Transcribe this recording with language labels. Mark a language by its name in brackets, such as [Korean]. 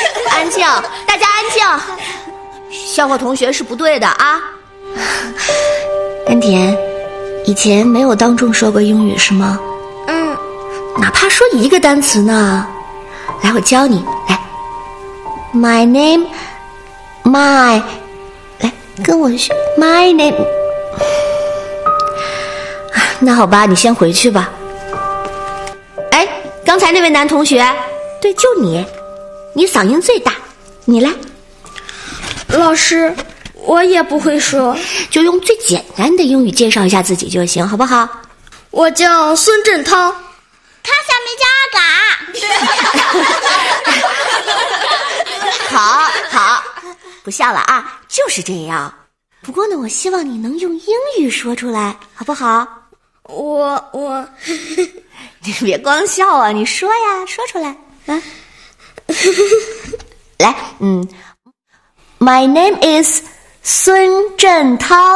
[Chinese] 安静，大家安静，笑话同学是不对的啊。甘甜，以前没有当众说过英语是吗？哪怕说一个单词呢，来，我教你。来 ， [English] my name， my， [Chinese] 来跟我学 [English] my name。 [Chinese] 那好吧，你先回去吧。哎，刚才那位男同学，对，就你，你嗓音最大，你来。老师，我也不会说，就用最简单的英语介绍一下自己就行，好不好？我叫孙振涛。他下面加阿嘎。好好，不笑了啊，就是这样。不过呢，我希望你能用英语说出来，好不好？我你别光笑啊，你说呀，说出来啊。来， [English] My name is 孙振涛。